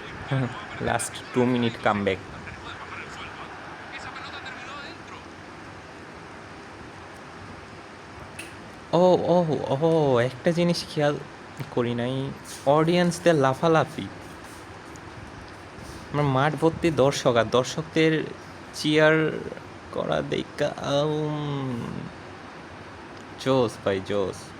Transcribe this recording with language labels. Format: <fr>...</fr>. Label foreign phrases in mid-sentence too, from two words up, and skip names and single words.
<en>last 2 minute comeback.</en> <es>Esa pelota terminó adentro.</es> <bn>ও ও ও একটা জিনিস খেয়াল করি নাই, অডিয়েন্সদের লাফালাফি। আমার মাঠ ভর্তি দর্শক, আর দর্শকদের চিয়ার করা দেখা জোস ভাই জোস।</bn>